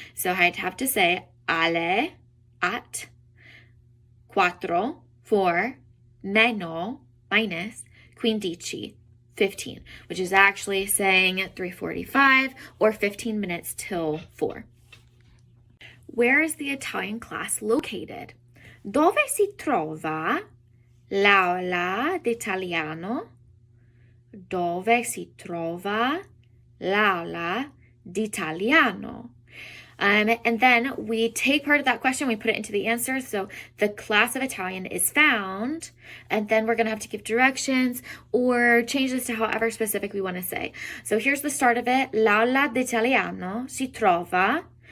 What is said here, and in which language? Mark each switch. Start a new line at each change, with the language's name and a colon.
English: So I'd have to say alle, at, 4, 4, meno, minus, 15, 15, which is actually saying 3:45 or 15 minutes till 4. Where is the Italian class located?
Italian: Dove si trova l'aula d'italiano? Dove si trova l'aula d'italiano?
English: And then we take part of that question, we put it into the answer. So the class of Italian is found, and then we're going to have to give directions or change this to however specific we want to say. So here's the start of it.
Italian: L'aula d'italiano si trova.